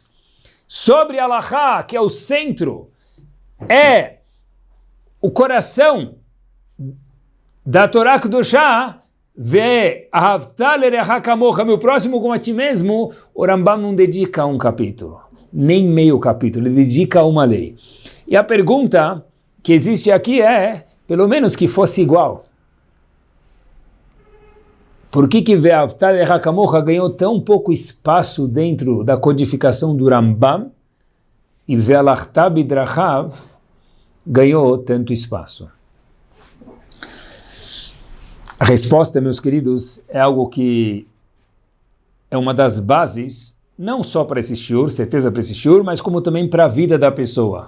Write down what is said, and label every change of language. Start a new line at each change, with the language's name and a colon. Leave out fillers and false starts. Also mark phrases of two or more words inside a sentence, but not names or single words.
Portuguese: Sobre Alachá, que é o centro, é o coração da
Hebrew: תורה קדושה, ואהבת לרעך כמוך,
Portuguese: meu próximo como a ti mesmo, o Rambam não dedica um capítulo, nem meio capítulo, ele dedica uma lei. E a pergunta que existe aqui é, pelo menos que fosse igual. Por que
Hebrew: ואהבת לרעך כמוך
Portuguese: ganhou tão pouco espaço dentro da codificação do Rambam e
Hebrew: והלכת בדרכיו
Portuguese: ganhou tanto espaço? A resposta, meus queridos, é algo que é uma das bases, não só para esse shiur, certeza para esse shiur, mas como também para a vida da pessoa.